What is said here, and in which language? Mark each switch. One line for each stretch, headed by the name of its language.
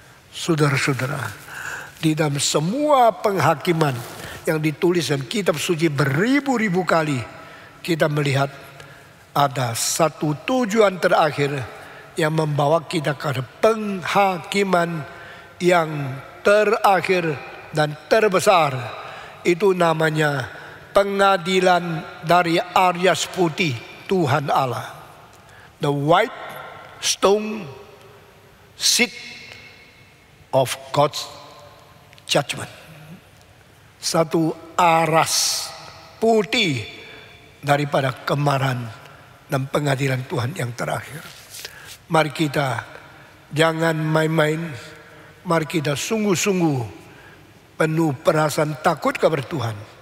Indonesian: Saudara-saudara, di dalam semua penghakiman yang ditulis dalam kitab suci beribu-ribu kali, kita melihat ada satu tujuan terakhir yang membawa kita ke penghakiman yang terakhir dan terbesar. Itu namanya pengadilan dari Aryas putih Tuhan Allah.
English: The white stone seat of God's judgment.
Indonesian: Satu aras putih daripada kemarahan dan pengadilan Tuhan yang terakhir. Mari kita jangan main-main. Mari kita sungguh-sungguh penuh perasaan takut kepada Tuhan.